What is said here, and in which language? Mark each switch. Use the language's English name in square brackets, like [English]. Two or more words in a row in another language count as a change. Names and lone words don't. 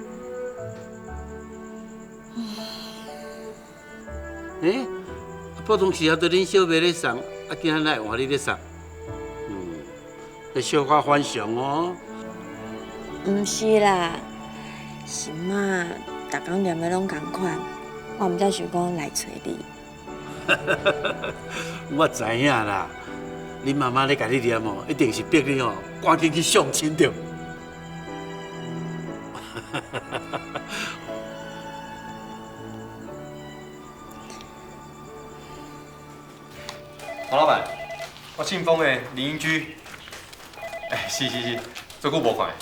[Min Nan Chinese] 普通时啊，对恁小妹咧送，啊，今仔来换你咧送，迄小可反常哦。毋是啦，是嘛，逐工念的拢同款，我毋才想讲来找你。我知影啦，恁妈妈咧甲你念哦，一定是逼你哦，赶紧去相亲着。黄老板，我庆丰的林英居，是，做久无看的。